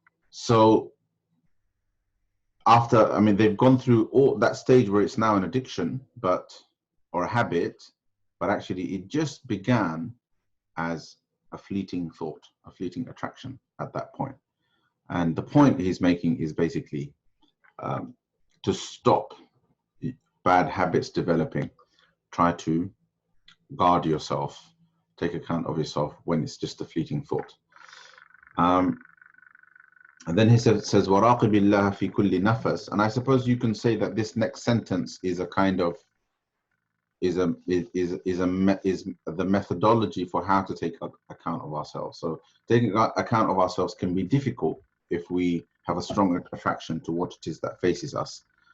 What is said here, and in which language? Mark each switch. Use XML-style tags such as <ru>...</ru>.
<en>So they've gone through all that stage where it's now an addiction, or a habit, but actually it just began as a fleeting thought, a fleeting attraction at that point. And the point he's making is basically to stop bad habits developing. Try to guard yourself, take account of yourself when it's just a fleeting thought. And then he says,</en> <ar>وَرَاقِبِ اللَّهَ فِي كُلِّ نَفَسٍ.</ar> <en>And I suppose you can say that this next sentence is a kind of is the methodology for how to take account of ourselves. So taking account of ourselves can be difficult if we have a strong attraction to what it is that faces us.</en>